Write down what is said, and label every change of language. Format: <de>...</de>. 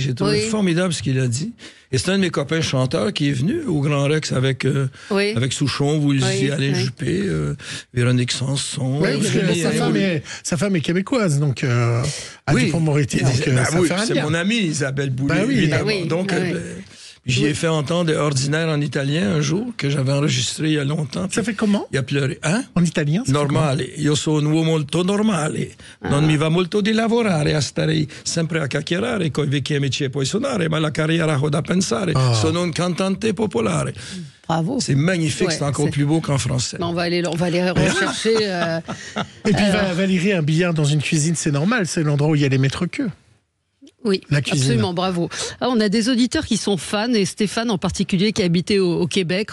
<fr>J'ai trouvé formidable ce qu'il a dit. Et c'est un de mes copains chanteurs qui est venu au Grand Rex avec Souchon, Woolsey, Alain Juppé, Véronique Sanson. Sa femme est québécoise, donc à Dupond-Moretti. C'est mon amie Isabelle Boulay, évidemment. Donc, j'y ai fait entendre Ordinaire en italien un jour, que j'avais enregistré il y a longtemps. Ça fait comment? Il a pleuré. Hein? En italien?</fr> <it>Normale. Io sono un uomo molto normale. Non mi va molto di lavorare, a stare sempre a chiacchierare coi vecchi amici e poi suonare, ma la carriera ho da pensare. Sono un cantante popolare.</it> <fr>Bravo. C'est magnifique, c'est encore plus beau qu'en français. On va aller rechercher. Et puis Valérie, un billard dans une cuisine, c'est normal, c'est l'endroit où il y a les maîtres-queux. Oui, absolument, bravo. On a des auditeurs qui sont fans, et Stéphane en particulier qui a habité au Québec.</fr>